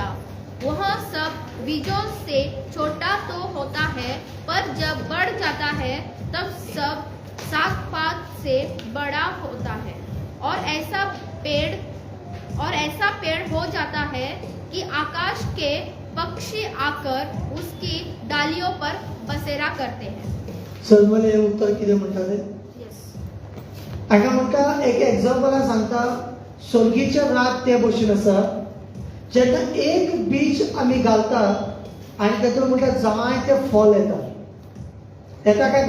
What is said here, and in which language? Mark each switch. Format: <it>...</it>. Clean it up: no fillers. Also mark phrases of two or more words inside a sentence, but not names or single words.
<hi>वह सब बीजों से छोटा तो होता है, पर जब बढ़ जाता है तब सब साग पात से बड़ा होता है और ऐसा पेड़ हो जाता है कि आकाश के पक्षी आकर उसकी डालियों पर बसेरा करते हैं.</hi> <kok>समजले उत्तर कितें म्हणटा ते? हाका म्हणटा एक एक्झाम्पलान सांगता, सोर्गीचे राग ते भशेन आसा. जेन्ना एक बीज आमी घालता आनी तातूंत म्हणटा जायते फळ येता काय ना.</kok>